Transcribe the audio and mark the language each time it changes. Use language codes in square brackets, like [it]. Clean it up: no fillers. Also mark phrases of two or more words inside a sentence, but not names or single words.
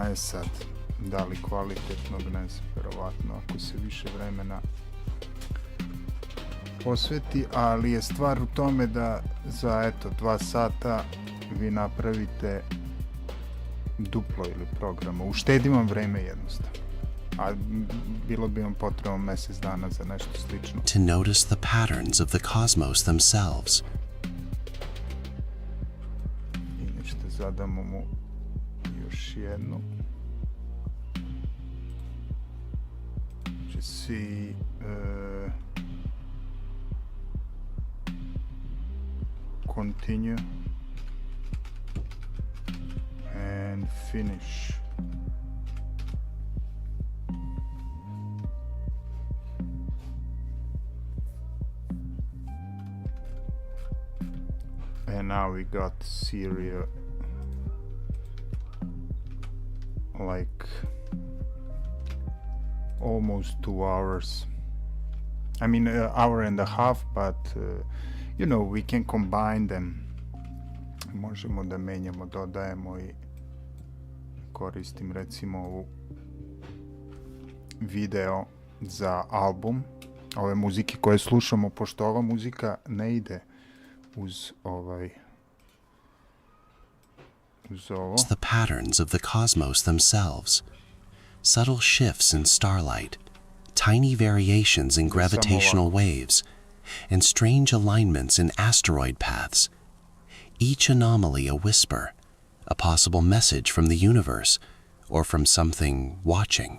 [sr] Je sad, da li kvalitetnog, ne znam, verovatno ako se više vremena posveti, ali je stvar u tome da za, eto, 2 sata vi napravite duplo ili programa. Uštedi vam vreme jednostavno. A bilo bi vam potrebno mjesec dana za nešto slično. [en] To notice the patterns of the cosmos themselves. [sr] I nešto zadamo mu još jednu. [en] Just see continue and finish. And now we got Syria like almost 2 hours. I mean, an hour and a half, but you know, we can combine them. [sr] Možemo da menjamo, dodajemo i koristim recimo ovu video za album ove muzike koje slušamo, pošto ova muzika ne ide uz ovo. [en] The patterns of the cosmos themselves. Subtle shifts in starlight, tiny variations in gravitational waves, and strange alignments in asteroid paths. Each anomaly a whisper, a possible message from the universe, or from something watching.